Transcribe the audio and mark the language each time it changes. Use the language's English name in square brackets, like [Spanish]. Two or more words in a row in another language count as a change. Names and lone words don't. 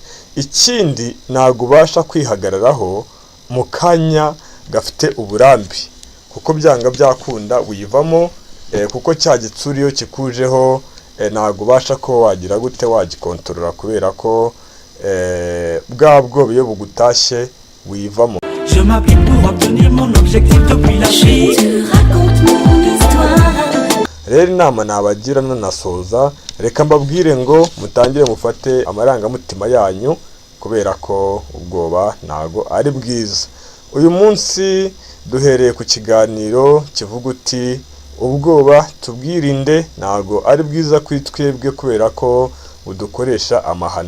[Kinyarwanda] Ikindi, ntago ubasha kwihagararaho mu kanya gafite uburambe, kuko byanga byakunda wivamo, kuko cya gitsuri iyo kikujeho ntago ubasha ko wagira gute wagikontorora, kubera ko bwa bwoba iyo bugutashye wivamo. [French] Je m'applique pour obtenir mon objectif depuis la vie. Tu racontes mon histoire. [Kinyarwanda] Rero inama nabagira nanasoza, reka mbabwire ngo mutangire mufate amarangamutima yanyu, kubera ko ubwoba ntago ari bwiza. Uyu munsi duhereye ku kiganiro kivuga uti ubwoba tubwirinde, ntago ari bwiza kuri twebwe kubera ko budukoresha amahano.